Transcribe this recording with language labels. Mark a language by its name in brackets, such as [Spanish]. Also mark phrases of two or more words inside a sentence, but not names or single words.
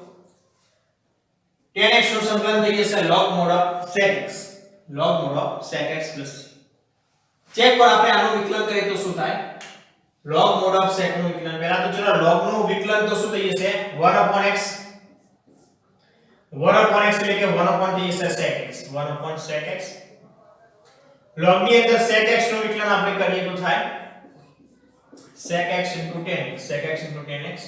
[Gujarati] tan x નું સંકલન થઈ જશે [English] log mod of sec x, log mod of sec x [Gujarati] + c. ચેક કરો આપણે આનું વિકલન કરીએ તો શું થાય? [English] log mod of sec [Gujarati] નું વિકલન, પહેલા તો ચલો log નું વિકલન તો શું થઈ જશે 1/x, 1/x એટલે કે 1/ થઈ જશે sec x, 1/sec x. log ની અંદર sec x નું વિકલન આપણે કરીએ તો થાય sec x * tan x, sec x * tan x.